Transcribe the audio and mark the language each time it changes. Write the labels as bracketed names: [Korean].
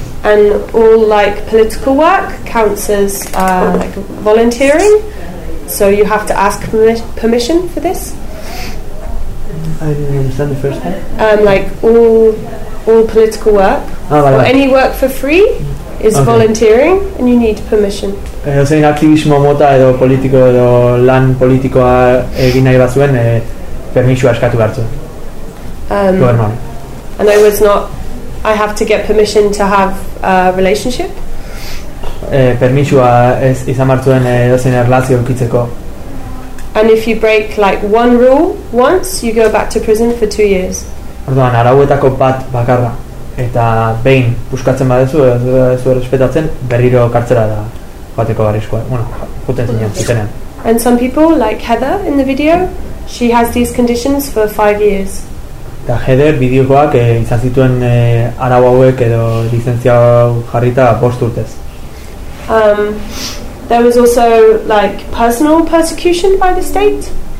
[English] And all like political work counts as like volunteering, so you have to ask permission for this. I didn't understand the first part. Like all political work, [Basque] vale. [English] Or any work for free. is okay. Volunteering and you need permission. [Basque] Zein aktivismo mota edo politiko edo lan politikoa egin nahi bazuen permisua eskatu behar zuen. [English] And I was not, I have to get permission to have a relationship. [Basque] Permisua ez izan behar zuen edozein erlazio ukitzeko. [English] And if you break like one rule once, you go back to prison for 2 years. [Basque] Orduan, arauetako bat bakarra. Eta behin puskatzen baduzu zu errespetatzen berriro kartzera da joateko arriskoa. Bueno, joaten zinen, zutenean. [English] And some people like Heather in the video, she has these conditions for 5 years. [Basque] Eta Heather bideokoak izan zituen arau hauek edo lizentzia jarrita 5 urtez. [English] There was also like personal persecution by the state.